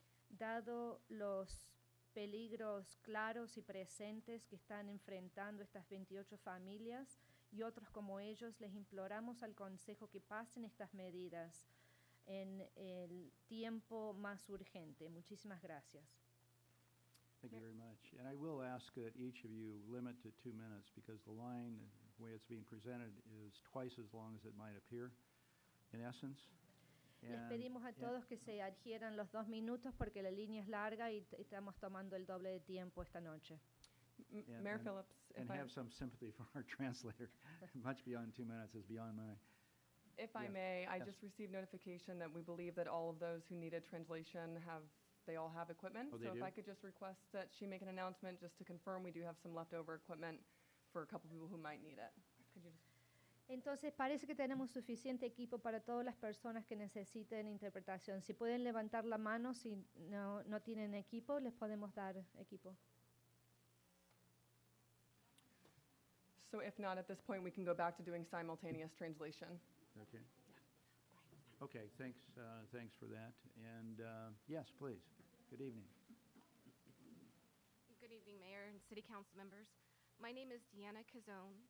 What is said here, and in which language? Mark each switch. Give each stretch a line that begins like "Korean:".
Spanish: Dado los peligros claros y presentes que están enfrentando estas 28 familias y otros como ellos, les imploramos al Consejo que pasen estas medidas en el tiempo más urgente. Muchísimas gracias.
English: Thank you very much. And I will ask that each of you limit to 2 minutes because the line, the way it's being presented, is twice as long as it might appear, in essence.
Spanish: Les pedimos a todos que se adhieran los 2 minutos porque la línea es larga y estamos tomando el doble de tiempo esta noche.
English: Mayor Phillips, and have some sympathy for our translator. Much beyond 2 minutes is beyond my... If I may, I just received notification that we believe that all of those who needed translation they all have equipment. Oh, so if do? I could just request that she make an announcement just to confirm we do have some leftover equipment for a couple people who might need it. Could you just...
Spanish: Entonces parece que tenemos suficiente equipo para todas las personas que necesiten interpretación. Si pueden levantar la mano, si no tienen equipo, les podemos dar equipo.
English: So if not, at this point, we can go back to doing simultaneous translation. Okay. Okay, thanks for that. And yes, please. Good evening. Good evening, Mayor and City Council members. My name is Deanna Cazone.